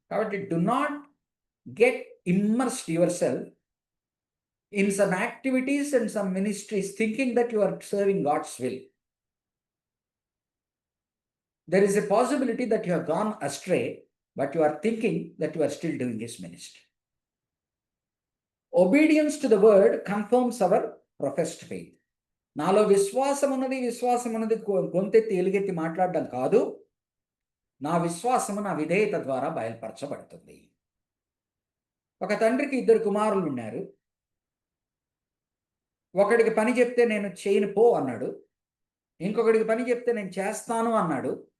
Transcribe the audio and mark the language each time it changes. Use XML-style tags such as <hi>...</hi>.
<en>కాబట్టి do not get immersed yourself in some activities and some ministries thinking that you are serving God's will. There is a possibility that you have gone astray, but you are thinking that you are still doing his ministry. Obedience to the word confirms our professed faith.</en> <te>నాలో విశ్వాసం ఉన్నది గొంతెత్తి ఎలుగెత్తి మాట్లాడడం కాదు, నా విశ్వాసము నా విధేయత ద్వారా బయలుపరచబడుతుంది. ఒక తండ్రికి 2 కుమారులు ఉన్నారు. ఒకడికి పని చెప్తే నేను చేయను పో అన్నాడు, ఇంకొకడికి పని చెప్తే నేను చేస్తాను అన్నాడు.</te>